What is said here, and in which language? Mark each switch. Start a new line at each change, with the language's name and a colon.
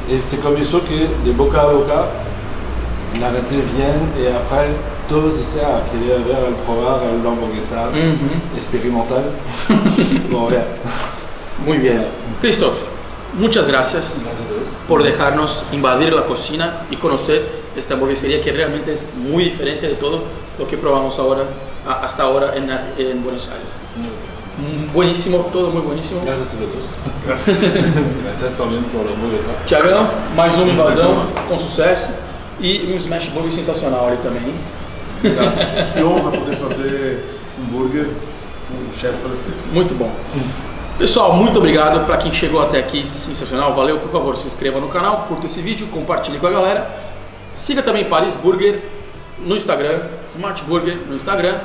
Spanish: Y
French: c'est comme
Spanish: eso que de boca a boca, la gente viene y
French: après
Spanish: Todos, o sea, quería ver el probar el hamburguesa experimental. Vamos a ver. Muy bien. Christoph, muchas gracias por dejarnos invadir la cocina y conocer esta hamburguesería que realmente es muy diferente de todo lo que probamos hasta ahora en Buenos Aires. Buenísimo, todo muy buenísimo. Gracias a todos.
Portuguese: Graças.
Spanish: Gracias también por la hamburguesa.
Portuguese: Tiagão, mais uma invasão com sucesso e um smash burger sensacional ali também. Obrigado. Que honra poder fazer hambúrguer com um chefe francês. Muito bom. Pessoal, muito obrigado para quem chegou até aqui, sensacional, valeu. Por favor, se inscreva no canal, curta esse vídeo, compartilhe com a galera. Siga também Paris Burger no Instagram, Smart Burger no Instagram.